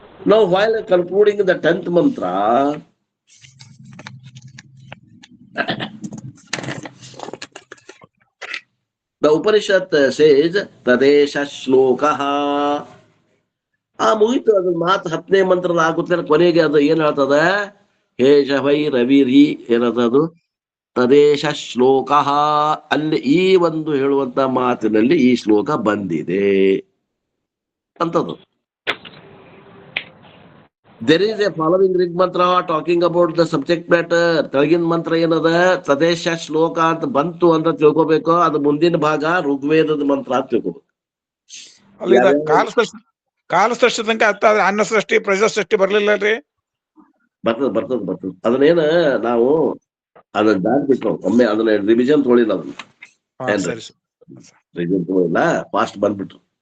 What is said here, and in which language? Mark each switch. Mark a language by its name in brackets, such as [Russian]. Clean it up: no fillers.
[English] Now, while concluding the 10th mantra, the Upanishad says, Tadesha Shlokaha. [Kannada] ಆ ಮುಗಿತು ಅದ್ರ ಮಾತು 10ನೇ ಮಂತ್ರದ ಆಗುತ್ತಲ್ಲ, ಕೊನೆಗೆ ಅದು ಏನ್ ಹೇಳ್ತದ, ಹೇಷವೈ ರವಿರಿ ಏನದು ತದೇಶ ಶ್ಲೋಕ. ಅಲ್ಲಿ ಈ ಒಂದು ಹೇಳುವಂತ ಮಾತಿನಲ್ಲಿ ಈ ಶ್ಲೋಕ ಬಂದಿದೆ ಅಂತದ್ದು. [English] There is a following Rig mantra talking about the subject matter. [Kannada] ತೆಳಗಿನ ಮಂತ್ರ ಏನದ ತದೇಶ ಶ್ಲೋಕ ಅಂತ ಬಂತು ಅಂತ ತಿಳ್ಕೊಬೇಕು. ಅದು ಮುಂದಿನ ಭಾಗ ಋಗ್ವೇದದ ಮಂತ್ರ ಅಂತ ತಿಳ್ಕೊಬೇಕು. ಅಲ್ಲಿ ಕಾಲ ಸೃಷ್ಟಿ ತನಕ ಅನ್ನ ಸೃಷ್ಟಿ ಪ್ರಜಾ ಸೃಷ್ಟಿ ಬರ್ಲಿಲ್ಲ ರೀ. ಬರ್ತದ ಅದನ್ನೇನ ನಾವು ಅದನ್ನ ದಾಟ್ಬಿಟ್ರು, ಒಮ್ಮೆ ಅದನ್ನ ರಿವಿಷನ್ ತೊಳಿಲ್ಲ, ಅದನ್ನ ರಿವಿಷನ್ ತೊಳಿಲ್ಲ, ಫಾಸ್ಟ್ ಬಂದ್ಬಿಟ್ರು.